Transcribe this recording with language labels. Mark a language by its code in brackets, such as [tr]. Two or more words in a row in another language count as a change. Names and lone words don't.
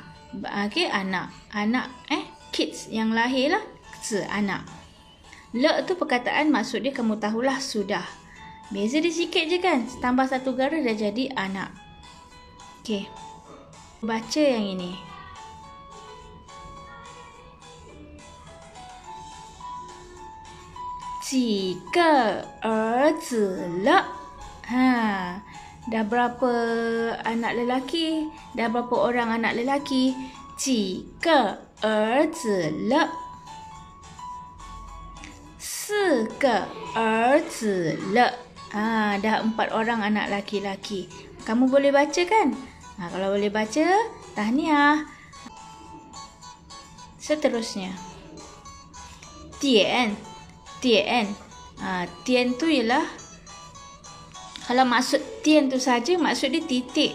[ms] Okey, anak. Anak kids yang lahir lah. Zi anak. Le tu perkataan maksud dia kamu tahulah sudah. Beza dia sikit je kan? Tambah satu garis dah jadi anak. Okey. Baca yang ini. [zh] 几个儿子了? [ms] Dah berapa anak lelaki? Dah berapa orang anak lelaki? [zh] 几个儿子了? 4个儿子了. [ms] Dah 4 orang anak laki-laki. Kamu boleh baca kan? Kalau boleh baca, tahniah. Seterusnya. Tian. Tian tu ialah, kalau maksud tian tu saja, maksud dia titik.